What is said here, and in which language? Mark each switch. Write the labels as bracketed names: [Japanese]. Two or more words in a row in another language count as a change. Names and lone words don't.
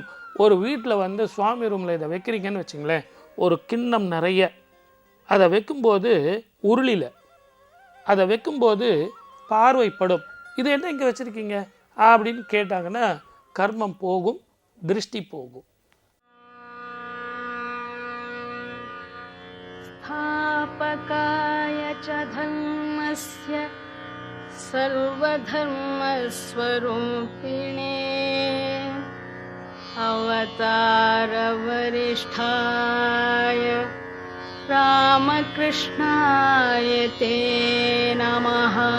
[Tamil] ஒரு வீட்டில் வந்து சுவாமி ரூமில் இதை வைக்கிறீங்கன்னு வச்சுங்களேன், ஒரு கிண்ணம் நிறைய அதை வைக்கும்போது உருளியில் அதை வைக்கும்போது பார்வைப்படும். இது என்ன இங்கே வச்சுருக்கீங்க அப்படின்னு கேட்டாங்கன்னா கர்மம் போகும், திருஷ்டி போகும். [Sanskrit] स्थापकाय च धर्मस्य सर्वधर्मस्वरूपिणे अवतारवरिष्ठाय रामकृष्णाय ते नमः।